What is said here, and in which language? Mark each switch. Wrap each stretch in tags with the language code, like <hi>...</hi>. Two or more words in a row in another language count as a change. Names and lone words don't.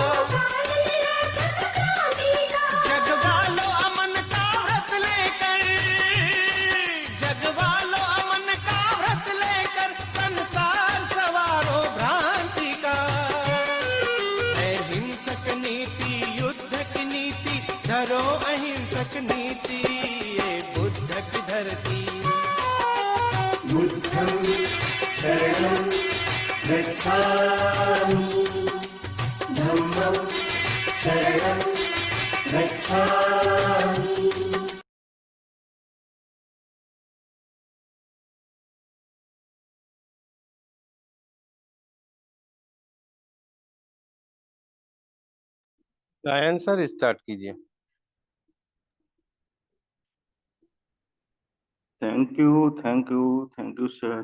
<hi>जगवालो अमन का व्रत लेकर, जगवालो अमन का व्रत लेकर, संसार सवारो भ्रांति का। अहिंसक नीति युद्ध की नीति, धरो अहिंसक नीति। ये बुद्ध की धरती।</hi> <pi>बुद्धं शरणं गच्छामि, धम्मं शरणं गच्छामि।</pi> <hi>गायन सर स्टार्ट कीजिए।</hi> <en>Thank you sir.</en>